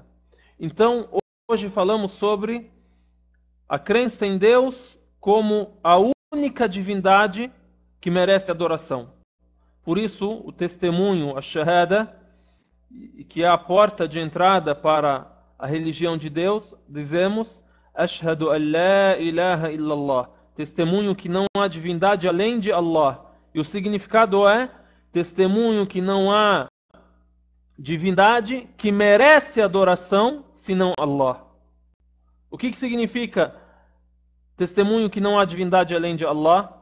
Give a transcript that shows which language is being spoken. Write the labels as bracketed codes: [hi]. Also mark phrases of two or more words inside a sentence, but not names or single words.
[pt] Então, hoje falamos sobre a crença em Deus como a única divindade que merece adoração. Por isso, o testemunho, a shahada, que é a porta de entrada para a religião de Deus, dizemos: [ar] أشهد أن لا إله إلا الله. [pt] Testemunho que não há divindade além de Allah. E o significado é: testemunho que não há divindade que merece adoração senão Allah. O que significa testemunho que não há divindade além de Allah?